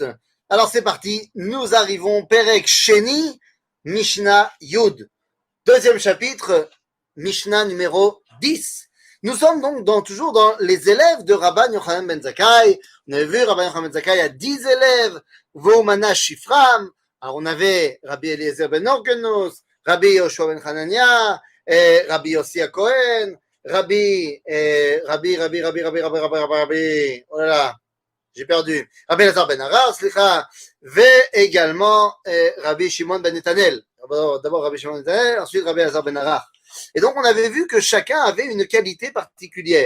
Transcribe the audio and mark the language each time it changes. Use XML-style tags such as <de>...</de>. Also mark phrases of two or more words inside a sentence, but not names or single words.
<fr>Alors c'est parti, nous arrivons</fr> <he>פרק שני, משנה יוד.</he> <fr>Deuxième chapitre, Mishnah numéro 10. Nous sommes donc toujours dans les élèves de Rabban Yochanan ben Zakkai. On avait vu Rabban Yochanan ben Zakkai a 10 élèves,</fr> <he>ומונה שבחם.</he> <fr>Alors on avait Rabbi Eliezer ben Orgenos, Rabbi Yoshua ben Hanania, Rabbi Yossi Cohen, Rabbi, oh là là, j'ai perdu, Rabbi Elazar ben Arar, slicha, et également Rabbi Shimon ben Netanel. D'abord Rabbi Shimon ben Netanel, ensuite Rabbi Elazar ben Arar. Et donc on avait vu que chacun avait une qualité particulière.</fr>